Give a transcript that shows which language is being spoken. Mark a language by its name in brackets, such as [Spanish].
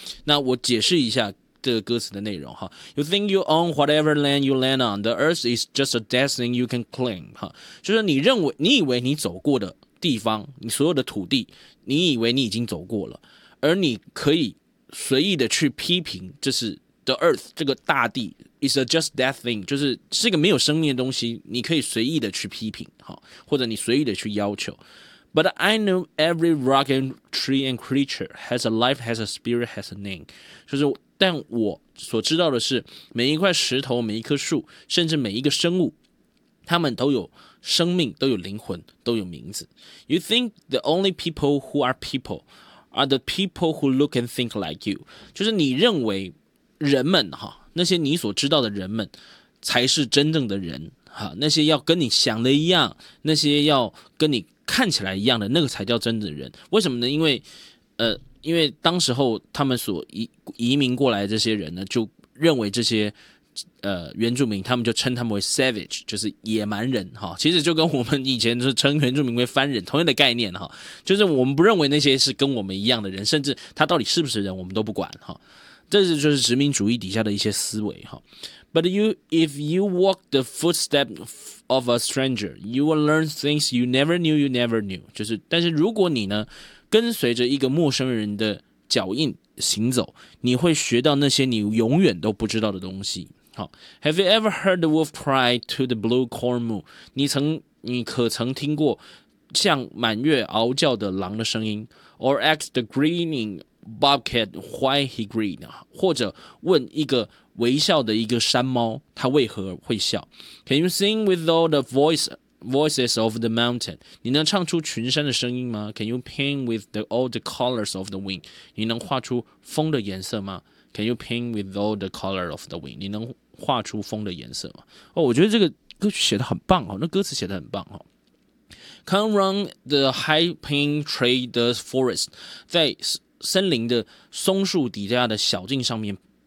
[Chinese] 那我解释一下这个歌词的内容哈。 [English] You think you own whatever land you land on, the earth is just a destiny you can claim, [Chinese] 哈，就是你以为你走过的地方，你所有的土地，你以为你已经走过了，而你可以随意的去批评，这是 [English] The earth, [Chinese] 这个大地 [English] is a just that thing, [Chinese] 就是是一个没有生命的东西，你可以随意的去批评，或者你随意的去要求。 [English] But I know every rock and tree and creature has a life, has a spirit, has a name. [Chinese] 就是但我所知道的是，每一块石头，每一棵树，甚至每一个生物，他们都有生命，都有灵魂，都有名字。 [English] You think the only people who are people are the people who look and think like you. [Chinese] 就是你认为人们哈，那些你所知道的人们才是真正的人哈，那些要跟你想的一样，那些要跟你看起来一样的，那个才叫真的人。为什么呢？因为当时候他们所移民过来的这些人呢，就认为这些原住民，他们就称他们为 savage, 就是野蛮人哈。其实就跟我们以前是称原住民为番人同样的概念哈，就是我们不认为那些是跟我们一样的人，甚至他到底是不是人我们都不管哈。这是就是殖民主义底下的一些思维哈。 [English] But you, if you walk the footsteps of a stranger, you will learn things you never knew you never knew. [Chinese] 就是，但是如果你呢，跟随着一个陌生人的脚印行走，你会学到那些你永远都不知道的东西。 [English] 好 ，Have you ever heard the wolf cry to the blue corn moon? [Chinese] 你可曾听过像满月嗷叫的狼的声音 ？ [English] Or ask the greening? Bobcat, why he grin? [Chinese] 或者问一个微笑的一个山猫，他为何会笑 ？ [English] Can you sing with all the voices of the mountain? [Chinese] 你能唱出群山的声音吗 ？ [English] Can you paint with all the colors of the wind? [Chinese] 你能画出风的颜色吗 ？ [English] Can you paint with all the color of the wind? [Chinese] 你能画出风的颜色吗？哦，我觉得这个歌曲写得很棒哦，那歌词写得很棒哦。 [English] Come run the high pine tree, the forest, [Chinese] 在森林的松树底下的小径上面